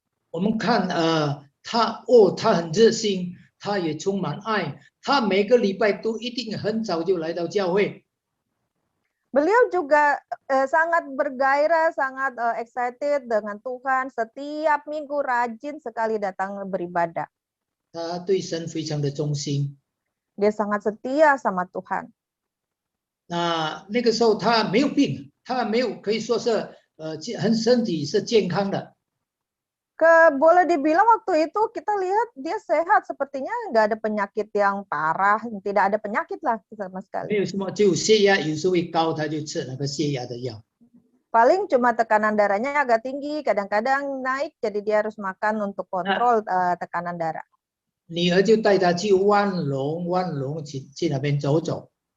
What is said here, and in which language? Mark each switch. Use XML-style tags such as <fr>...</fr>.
<zh>我们看他很热心，他也充满爱，他每个礼拜都一定很早就来到教会。</zh> <id>Beliau juga sangat bergairah, sangat excited dengan Tuhan. Setiap minggu rajin sekali datang beribadah.</id> <zh>他对神非常的忠心。</zh> <id>Dia sangat setia sama Tuhan.</id> <zh>那个时候他没有病，他没有可以说是身体是健康的。</zh> <id>Boleh dibilang waktu itu kita lihat dia sehat, sepertinya nggak ada penyakit yang parah, tidak ada penyakit lah sama sekali.</id> <zh>有什么，就血压有时候会高，他就吃那个血压的药。</zh> <id>Paling cuma tekanan darahnya agak tinggi, kadang-kadang naik, jadi dia harus makan untuk kontrol tekanan darah.</id> <zh>女儿就带他去万隆去那边走走，</zh>